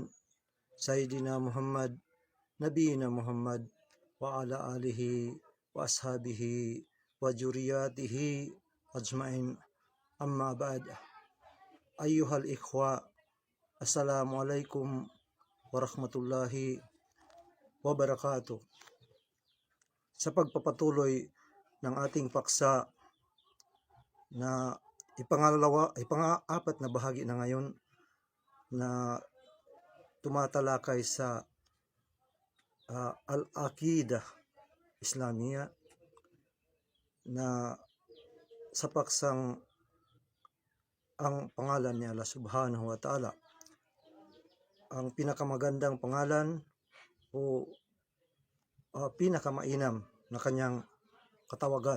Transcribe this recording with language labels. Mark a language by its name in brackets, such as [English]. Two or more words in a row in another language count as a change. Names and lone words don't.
[Arabic] سيدنا محمد، نبينا محمد، وعلى آله وأصحابه وذريته أجمعين. أما بعد. أيها الإخوة، السلام عليكم ورحمة الله وبركاته. [Filipino] Sa pagpapatuloy ng ating paksa na ipang-apat na bahagi na ngayon na tumatalakay sa [Arabic] العقيدة الإسلامية [Filipino] na sa paksang ang pangalan ni [Arabic] الله سبحانه وتعالى, [Filipino] ang pinakamagandang pangalan o pinakamainam na kanyang katawagan.